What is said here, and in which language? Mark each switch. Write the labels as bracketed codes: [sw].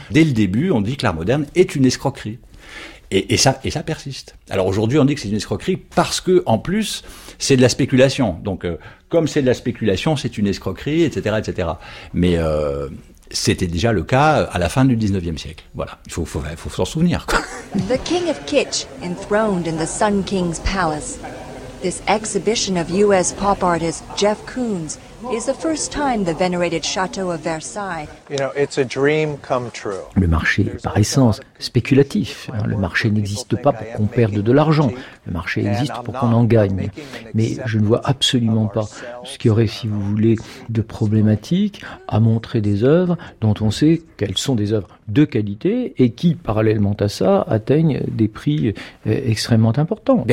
[fr] Dès le début, on dit que l'art moderne est une escroquerie. Et ça persiste. Alors aujourd'hui, on dit que c'est une escroquerie parce que, en plus, c'est de la spéculation. Donc, comme c'est de la spéculation, c'est une escroquerie, etc., etc. Mais, c'était déjà le cas à la fin du 19e siècle. Voilà, il faut s'en souvenir. [en] The King of Kitsch, enthroned in the Sun King's Palace. This exhibition of US pop artist Jeff Koons is the first time the venerated Château of Versailles. You know, it's a dream come true. [fr] Le marché est par essence spéculatif. Le marché n'existe pas pour qu'on perde de l'argent. Le marché existe pour qu'on en gagne. Mais je ne vois absolument pas ce qu'il y aurait, si vous voulez, de problématique à montrer des œuvres dont on sait qu'elles sont des œuvres de qualité et qui, parallèlement à ça, atteignent des prix extrêmement importants.